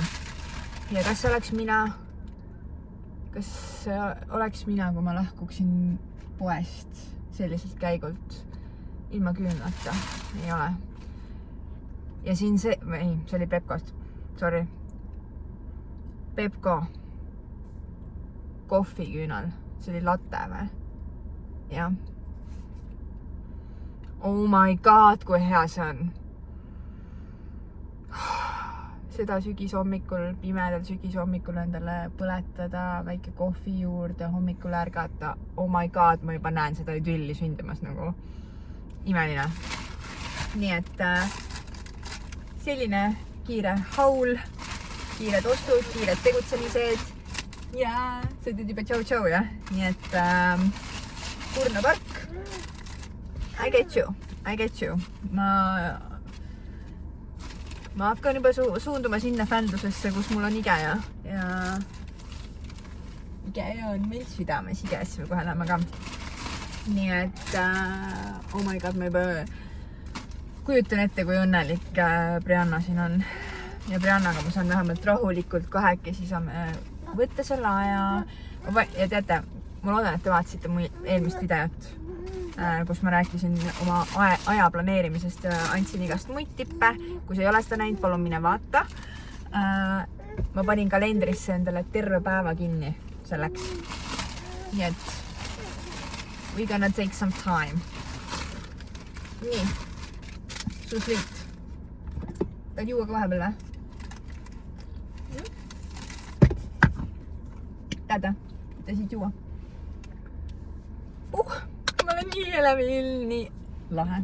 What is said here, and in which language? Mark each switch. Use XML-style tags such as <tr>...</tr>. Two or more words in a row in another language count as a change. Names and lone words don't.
<et>Ja kas oleks mina, kui ma lahkuksin poest selliselt käigult ilma küünlata? Ei ole. Ja siin see oli Pepkost, sorry. Pepko kohviküünal, see oli latte või? Jah.</et> <en>Oh my god,</en> <et>kui hea see on. Seda sügishommikul, pimedal sügishommikul endale põletada, väike kohvi juurde, hommikul ärgata.</et> <en>Oh my god,</en> <et>ma juba näen seda idülli sündimas nagu imeline. Nii et selline kiire haul, kiired ostud, kiired tegutsemised ja sa teed juba tšau-tšau, jah? Nii et Kurna park.</et> <en>I get you.</en> <et>Ma hakkan juba suunduma sinna fändusesse, kus mul on Ikea ja Ikea on meil südames, Ikeasse me kohe läheme ka. Nii et</et> <en>oh my god,</en> <et>ma juba kujutan ette, kui õnnelik Brianna siin on. Ja Briannaga ma saan vähemalt rahulikult kahekesi saame võtta selle aja. Ja teate, ma loodan, et te vaatasite mu eelmist videot, kus ma rääkisin oma aja planeerimisest ja andsin igast muid tippe. Kui sa ei ole seda näinud, palun mine vaata. Ma panin kalendrisse endale terve päeva kinni selleks. Nii et</et> <en>we're gonna take some time.</en> <et>Nii. Susliit. Tahad juua ka vahepeal või? Täda, mida siit juua? Ma olen nii elevil, nii lahe.</et>